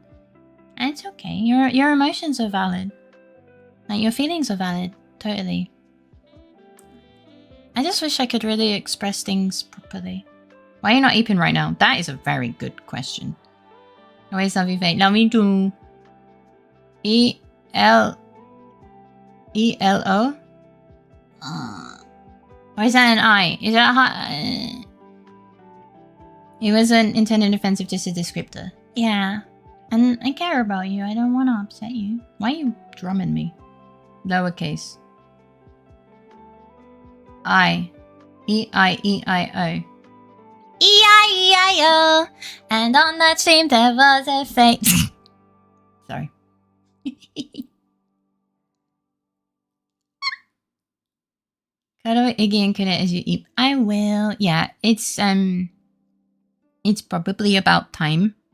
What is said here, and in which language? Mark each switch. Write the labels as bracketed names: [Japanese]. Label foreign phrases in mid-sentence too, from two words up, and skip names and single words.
[English] And it's okay. Your emotions are valid. Like, your feelings are valid. Totally. I just wish I could really express things properly. Why are you not eating right now? That is a very good question. Always love you, fake. Love me too. E-L... E-L-O? Or is that an I? Is that a hot... It wasn't intended offensive, just a descriptor. Yeah. And I care about you. I don't want to upset you. Why are you drumming me? Lowercase. I. E-I-E-I-O. E-I-E-I-O. And on that stream there was a fate. Sorry. Cuddle Iggy and Kuda as you eat. I will. Yeah, it's probably about time.